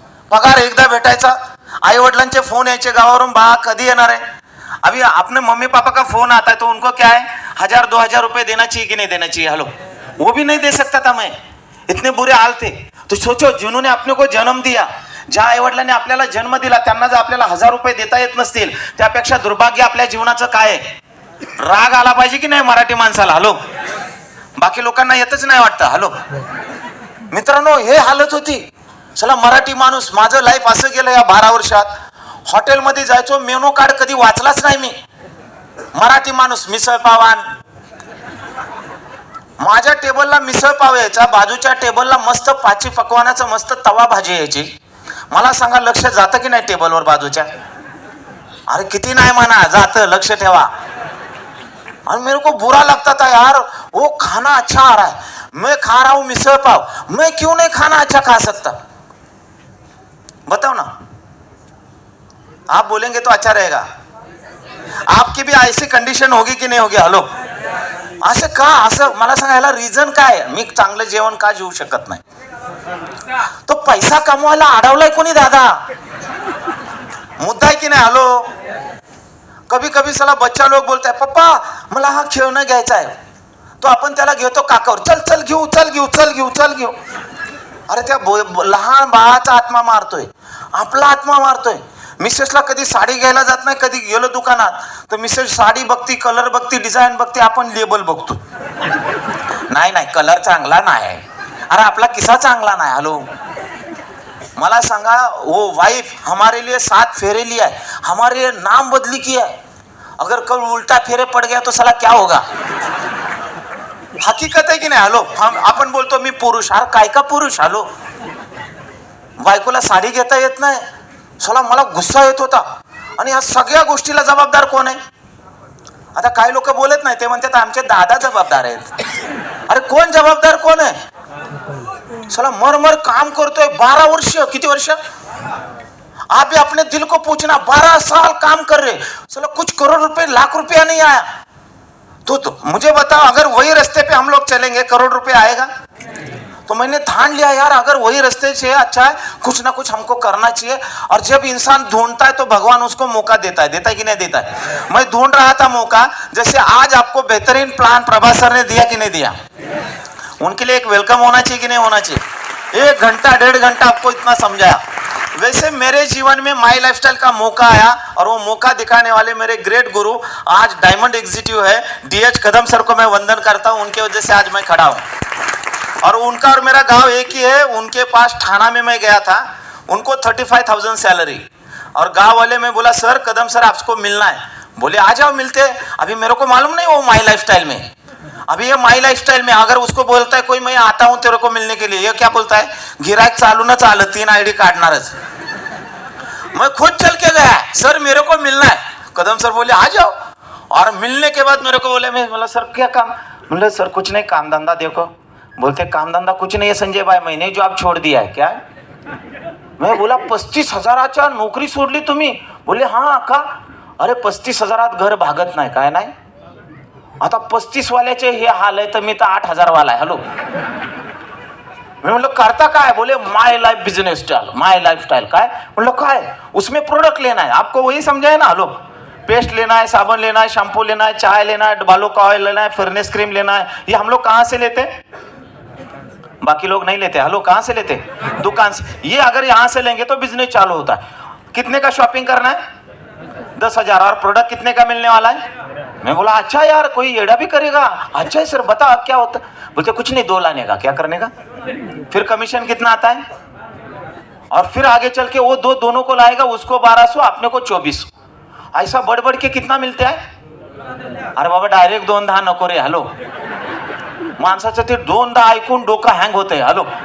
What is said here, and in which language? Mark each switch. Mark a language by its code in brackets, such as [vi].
[mr] पगार एकदा भेटायचा, आई वडिलांचे फोन यायचे गावावरून, बा कधी येणार है? [hi] अभी अपने मम्मी पापा का फोन आता है तो उनको क्या है, 1000-2000 रुपए देना चाहिए कि नहीं देना चाहिए? हलो. वो भी नहीं दे सकता था मैं, इतने बुरे हाल थे. तो सोचो, जिन्होंने अपने को जन्म दिया, [mr] ज्या आई वडिलांनी आपल्याला जन्म दिला, त्यांना जर आपल्याला 1000 रुपये देता येत नसतील, त्यापेक्षा दुर्भाग्य आपल्या जीवनाचं काय आहे? राग आला पाहिजे की नाही मराठी माणसाला? हलो. बाकी लोकांना येतच नाही वाटतं. हलो मित्रांनो, हे हालत होती. चला, मराठी माणूस. माझं लाईफ असं गेलं या 12 वर्षात. हॉटेलमध्ये जायचो, मेनू कार्ड कधी वाचलाच नाही मी. मराठी माणूस. मिसळ पावान, माझ्या टेबलला मिसळ पाव यायचा, बाजूच्या टेबलला मस्त पाची पकवानाचं मस्त तवा भाजी यायची. मला सांगा, लक्ष जातं की नाही टेबलवर बाजूच्या? अरे किती नाही म्हणा, जातं, लक्ष ठेवा. [hi] और मेरे को बुरा लगता था यार, वो खाना अच्छा आ रहा है, मैं खा रहा हूँ मिसल पाव, मैं क्यों नहीं खाना अच्छा खा सकता? बताओ ना. आप बोलेंगे तो अच्छा रहेगा. आपकी भी ऐसी कंडिशन होगी की नहीं होगी? [mr] हॅलो. असं का? असं मला सांगा, याला रिझन काय? मी चांगलं जेवण का जेवू शकत नाही? तो पैसा कमवायला अडवलाय कोणी दादा? मुद्दा आहे की नाही? हॅलो. [hi] कभी कभी साला बच्चा लोग बोलता है, [mr] पप्पा मला हा खेळणं घ्यायचा आहे. तो आपण त्याला घेतो काकावर, चल चल घेऊ, चल घेऊ, चल घेऊ, चल घेऊ. अरे त्या लहान बाळाचा आत्मा मारतोय, आपला आत्मा मारतोय. मिसेसला कधी साडी घ्यायला जात नाही, कधी गेलो दुकानात तर मिसेस साडी बघती, कलर बघती, डिझाईन बघती, आपण लेबल बघतो. नाही नाही, कलर चांगला नाही. अरे आपला किस्सा चांगला नाही. हॅलो. मला सांगा, [hi] वो वाइफ हमारे लिए 7 फेरे लिया है, हमारे लिए नाम बदली किया है. अगर कल उल्टा फेरे पड़ गया तो साला क्या होगा? [mr] हकीकत आहे की नाही? हॅलो. आपण बोलतो मी पुरुष. अरे काय का पुरुष? हॅलो. बायकोला साडी घेता येत नाही, साला मला गुस्सा येत होता. आणि या सगळ्या गोष्टीला जबाबदार कोण आहे? आता काही लोक बोलत नाही, ते म्हणतात आमचे दादा जबाबदार आहेत. अरे कोण जबाबदार? कोण आहे? साला मर मर काम करतोय 12 वर्ष. किती वर्ष? [hi] आप भी अपने दिल को पूछना, 12 साल काम कर रहे, साला कुछ करोड़ रुपए, लाख रुपया नहीं आया. तो मुझे बताओ, अगर वही रास्ते पे हम लोग चलेंगे, करोड़ रुपए आएगा? तो मैंने ठान लिया यार, अगर वही रास्ते से अच्छा है, कुछ ना कुछ हमको करना चाहिए. और जब इंसान ढूंढता है तो भगवान उसको मौका देता है. देता है कि नहीं देता है? मैं ढूंढ रहा था मौका. जैसे आज आपको बेहतरीन प्लान प्रभास सर ने दिया कि नहीं दिया? उनके लिए एक वेलकम होना चाहिए कि नहीं होना चाहिए? 1 घंटा 1.5 घंटा आपको इतना समझाया. वैसे मेरे जीवन में माई लाइफस्टाइल का मौका आया, और वो मौका दिखाने वाले मेरे ग्रेट गुरु आज डायमंड एग्जीक्यूटिव है, DH कदम सर को मैं वंदन करता हूँ. उनके वजह से आज मैं खड़ा हूँ. और उनका और मेरा गांव एक ही है. उनके पास ठाणा में मैं गया था, उनको 35,000 सैलरी. और गांव वाले में बोला, सर कदम सर आपको मिलना है. बोले आ जाओ मिलते. अभी मेरे को मालूम नहीं वो माई लाइफस्टाइल में, अभी ये माई लाइफस्टाइल में अगर उसको बोलता है कोई, मैं आता हूं तेरे को मिलने के लिए, ये क्या बोलता है? [mr] गिराक चालू न चाल, 3 ID काटणारच. [hi] मैं खुद चल के गया, सर मेरे को मिलना है. कदम सर बोले आ जाओ. और मिलने के बाद मेरे को बोले, मैं बोला सर क्या काम? बोले सर कुछ नहीं, काम धंधा देखो. बोलते काम धंधा कुछ नहीं है संजय भाई, मैंने जॉब छोड़ दिया है. क्या? मैं बोला [mr] 35,000च्या नोकरी सोडली तुम्ही? बोले हा का? अरे 35,000 घर भागत नाही. काय नाही? आता 35 वाल्याचे हे हाल आहे, तर मी तर 8,000 वाला आहे. हॅलो. मी म्हणलं करता काय? बोले माय लाइफ बिजनेस स्टाइल, माय लाइफ स्टाइल. काय म्हणलं? काय? [hi] उसमें प्रोडक्ट लेना है आपको, वही समझा है ना? हलो. पेस्ट लेना है, साबुन लेना है, शैम्पू लेना है, चाय लेना है, बालों का ऑयल लेना है, फेयरनेस क्रीम लेना है. ये हम लोग कहाँ से लेते? बाकी लोग नहीं लेते. हलो. कहाँ से लेते? दुकान से. ये अगर यहाँ से लेंगे तो बिजनेस चालू होता है. कितने का शॉपिंग करना है? 10,000. और प्रोडक्ट कितने का मिलने वाला है? मैं बोला अच्छा यार, कोई एड़ा भी करेगा? अच्छा है सर, बता क्या होता? बोलते कुछ नहीं, 2 लाने का. क्या करने का? फिर कमीशन कितना आता है? और फिर आगे चल के वो दोनों को लाएगा, उसको 1200, अपने को 2400. ऐसा बढ़ बढ़ के कितना मिलता है? [mr] अरे बाबा डायरेक्ट 2दा नको रे. हॅलो. माणसाचं ते 2दा ऐकून डोकं हँग होतंय. हॅलो.